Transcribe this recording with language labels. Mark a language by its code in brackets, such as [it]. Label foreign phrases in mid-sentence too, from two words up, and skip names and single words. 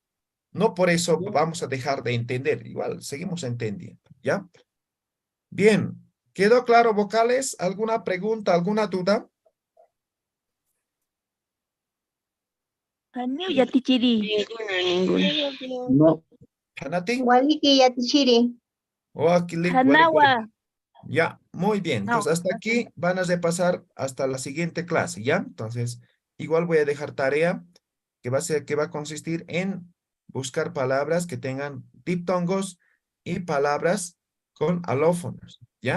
[es] No por eso vamos a dejar de entender, igual seguimos entendiendo, ¿ya? Bien, ¿quedó claro vocales? ¿Alguna pregunta, alguna duda? Ninguna. ¿Hanati? [ay] Waliki yatichiri. [es] Ya, muy bien. Entonces, hasta aquí van a repasar hasta la siguiente clase, ¿ya? Entonces, igual voy a dejar tarea que va a consistir en buscar palabras que tengan diptongos y palabras con alófonos, ¿ya?